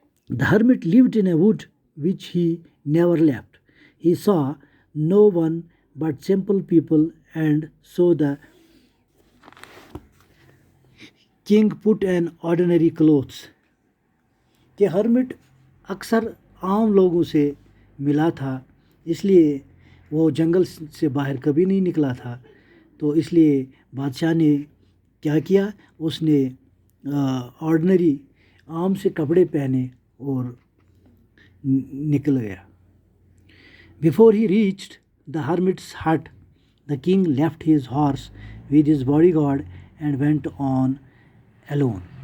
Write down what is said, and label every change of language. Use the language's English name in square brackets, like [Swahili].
[English] The hermit lived in a wood which he never left. He saw no one but simple people, and so the king put on ordinary clothes. [Urdu] کہ hermit اکثر عام لوگوں سے ملا تھا، اس لیے وہ جنگل سے باہر کبھی نہیں نکلا تھا. تو اس لیے بادشاہ نے کیا کیا، اس نے آرڈنری عام سے کپڑے پہنے اور نکل گیا. [English] Before he reached the hermit's hut, The king left his horse with his bodyguard and went on alone.